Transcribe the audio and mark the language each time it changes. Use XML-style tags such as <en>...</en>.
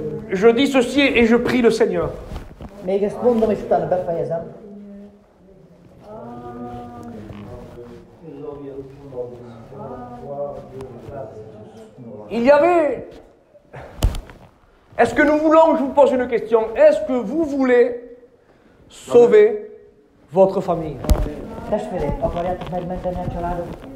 <fr>Je dis ceci et je prie le Seigneur.</fr> <hu>Még ezt mondom, és utána befejezem.</hu> <fr>Il y avait... Est-ce que nous voulons, je vous pose une question, est-ce que vous voulez sauver votre famille?</fr> <hu>Testvérek, akarjátok megmenteni a családot?</hu>